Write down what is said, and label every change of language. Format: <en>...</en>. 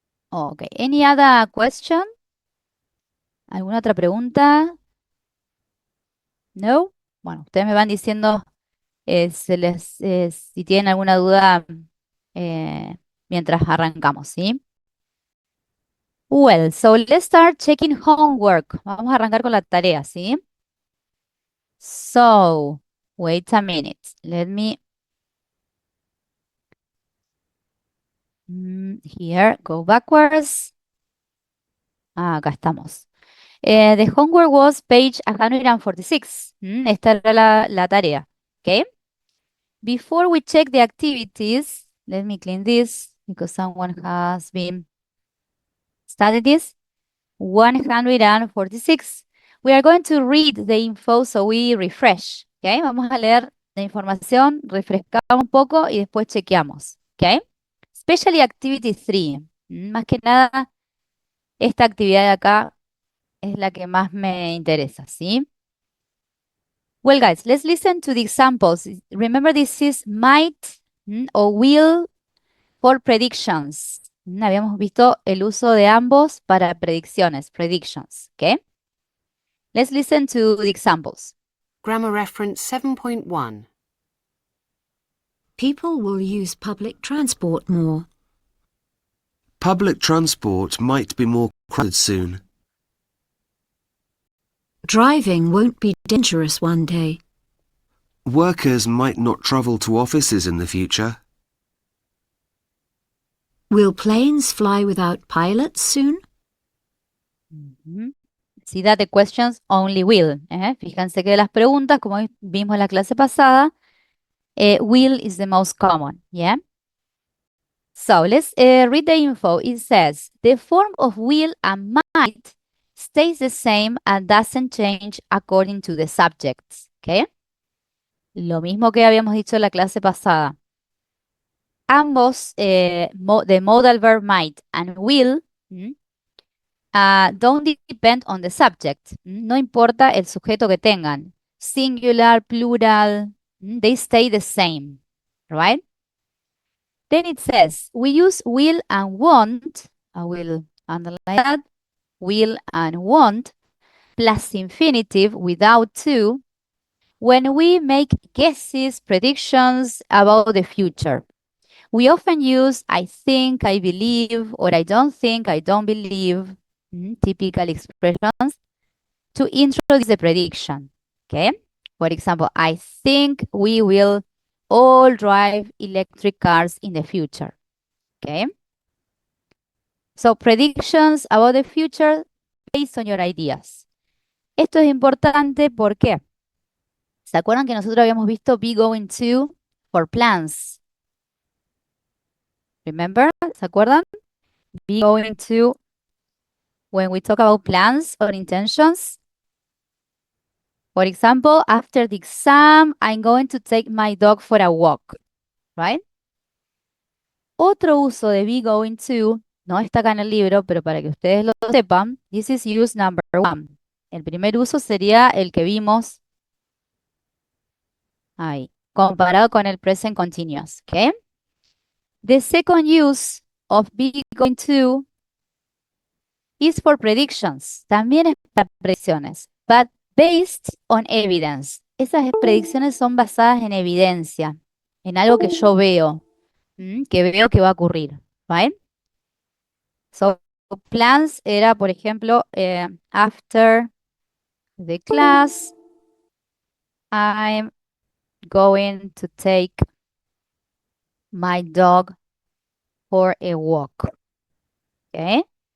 <en>Ok. Any other question?</en> <es>¿Alguna otra pregunta? No. Bueno, ustedes me van diciendo si tienen alguna duda eh, mientras arrancamos, ¿sí?</es> <en>Well, so let's start checking homework.</en> <es>Vamos a arrancar con la tarea, ¿sí?</es> <en>So, wait a minute. Let me here go backwards.</en> <es>Acá estamos.</es> <en>The homework was page 146.</en> <es>Esta era la tarea. ¿Ok?</es> <en>Before we check the activities, let me clean this because someone has been studying this. 146. We are going to read the info so we refresh. ¿Ok?</en> <es>Vamos a leer la información, refrescamos un poco y después chequeamos. ¿Ok?</es> <en>Especially Activity 3.</en> <es>Más que nada, esta actividad de acá es la que más me interesa, ¿sí?</es> <en>Well, guys, let's listen to the examples. Remember, this is might or will for predictions.</en> <es>Habíamos visto el uso de ambos para predicciones, predictions, ¿ok?</es> <en>Let's listen to the examples. Grammar reference 7.1. People will use public transport more. Public transport might be more crowded soon. Driving won't be dangerous one day. Workers might not travel to offices in the future. Will planes fly without pilots soon? Ujú. See that the questions only will.</en> <es>Fíjense que de las preguntas, como vimos en la clase pasada,</es> <en>will is the most common, yeah? So let's read the info. It says, the form of will and might stays the same and doesn't change according to the subjects, ¿ok?</en> <es>Lo mismo que habíamos dicho en la clase pasada.</es> <en>Ambos, the modal verb might and will, don't depend on the subject.</en> <es>No importa el sujeto que tengan.</es> <en>Singular, plural, they stay the same, right? Then it says, we use will and want. I will underline that. Will and want plus infinitive without to when we make guesses, predictions about the future. We often use I think, I believe, or I don't think, I don't believe, typical expressions, to introduce the prediction. Okay? For example, I think we will all drive electric cars in the future. Okay? So, predictions about the future based on your ideas.</en> <es>Esto es importante porque, ¿se acuerdan que nosotros habíamos visto</es> <en>be going to for plans? Remember?</en> <es>¿Se acuerdan?</es> <en>Be going to when we talk about plans or intentions. For example, after the exam, I'm going to take my dog for a walk, right?</en> <es>Otro uso de be going to, no está acá en el libro, pero para que ustedes lo sepan,</es> <en>this is use number one.</en> <es>El primer uso sería el que vimos ahí, comparado con el present continuous, ¿ok?</es> <en>The second use of be going to is for predictions.</en> <es>También es para predicciones,</es> <en>but based on evidence.</en> <es>Esas predicciones son basadas en evidencia, en algo que yo veo, que veo que va a ocurrir, ¿right?</es> <en>So, plans</en> <es>era, por ejemplo,</es> <en>after the class, I'm going to take my dog for a walk. ¿Ok?</en>